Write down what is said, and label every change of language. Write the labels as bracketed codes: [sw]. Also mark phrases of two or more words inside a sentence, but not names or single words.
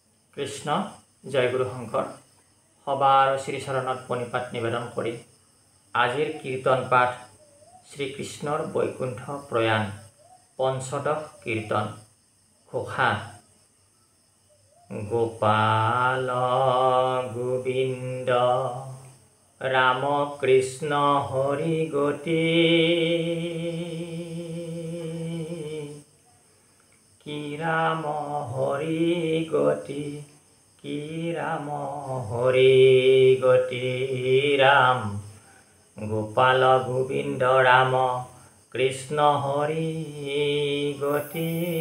[as] কৃষ্ণ জয় গুরু শংকৰ সবার শ্ৰীচৰণত প্ৰণিপাত নিবেদন কৰি আজিৰ কীৰ্তন পাঠ শ্ৰীকৃষ্ণৰ বৈকুণ্ঠ প্ৰয়াণ পঞ্চদশ কীৰ্তন ঘোষা গোপাল গোবিন্দ ৰাম কৃষ্ণ হৰি গতি কি রাম হরি গতি কি রাম হরি গতি রাম গোপাল গোবিন্দ রাম কৃষ্ণ হরি গতি